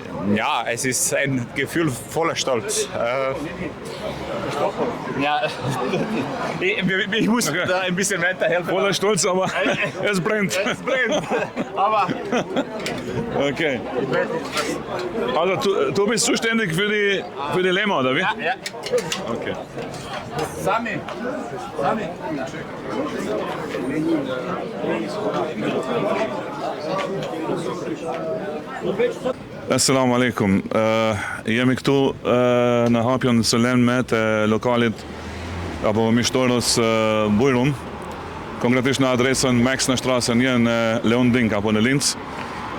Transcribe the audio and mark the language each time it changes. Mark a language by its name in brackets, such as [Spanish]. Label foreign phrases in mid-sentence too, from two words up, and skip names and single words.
[German] Ja, es ist ein Gefühl voller Stolz. Ja, ich muss da ein bisschen weiterhelfen. Voller Stolz, aber es brennt. Es brennt, aber... Okay. Also du bist zuständig für die Lämmer, oder wie? Ja, ja. Okay. Sami. [Arabic] السلام عليكم. [Albanian] Jemi këtu në hapjen solemne të lokalit apo Mishtorës Bujrum, konkretisht në adresën Maxnerstraße 1 në Leonding apo në Linz.